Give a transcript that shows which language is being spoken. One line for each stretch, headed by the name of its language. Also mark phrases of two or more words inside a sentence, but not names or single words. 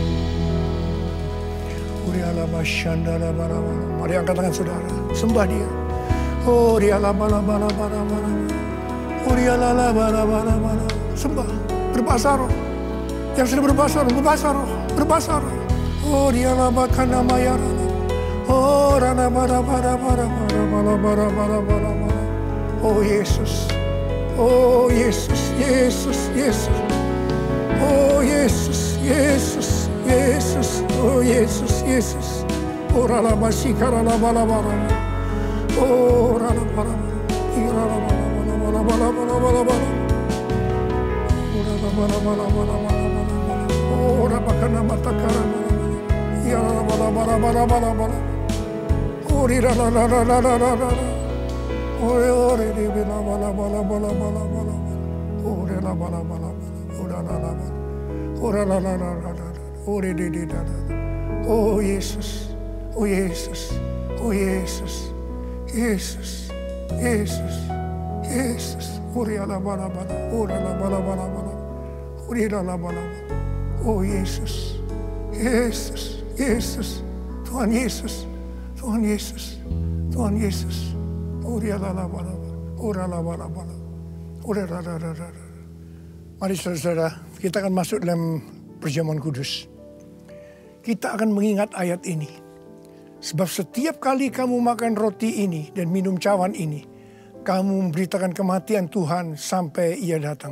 Indonesian: Mari angkat tangan saudara, sembah dia. Oh dia bala. Sembah, berbahasa roh. Yang sudah berbahasa roh. Oh dia kana mayara. Oh rana bara. Oh Yesus. Oh Yesus. Oh Yesus. Oh Yesus. Oh rana masikara bala. Oh rana bara. Oh rabakana matakara. Ya bala. Oh rira la. Oh re bala. Oh re la bala. Oh la. Oh re di. Oh Yesus. Oh Yesus. Oh Yesus. Oh la bala. Oh la bala. Oh la bala. Oh Yesus. Tuhan Yesus. Oh la bala. Oh la bala. Oh la. Mari saudara, kita akan masuk dalam perjamuan kudus. Kita akan mengingat ayat ini. Sebab setiap kali kamu makan roti ini dan minum cawan ini, kamu memberitakan kematian Tuhan sampai Ia datang.